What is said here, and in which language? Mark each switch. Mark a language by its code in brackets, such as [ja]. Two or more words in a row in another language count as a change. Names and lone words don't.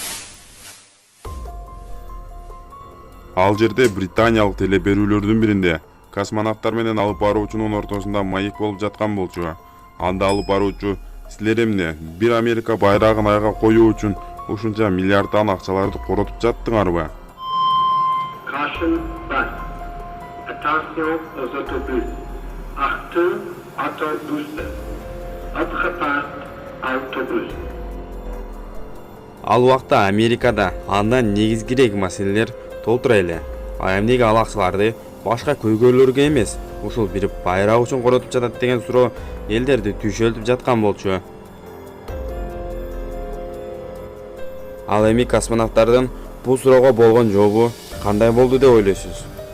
[ky] Ал жерде британиялык телеберүүлөрдүн биринде космонавттар менен алып баруучунун ортосунда маек болуп жаткан болчу. Анда алып баруучу силер эмне бир Америка байрагын айга коюу үчүн ушунча миллиарддан акчаларды коротуп жаттыңарбы? [en] Caution bus. [fr] Attention aux autobus. [nl] Achtung, autobussen. Opgepast, autobus. [ky] Ал убакта Америкада андан негизгирээк маселелер толтура эле. Эмнеге ал акчаларды башка көйгөйлөргө эмес, ушул бир байрак үчүн коротуп жатат деген суроо элдерди түшөлтүп жаткан болчу. Ал эми космонавттардын бул суроого болгон жообу кандай болду деп ойлойсуз?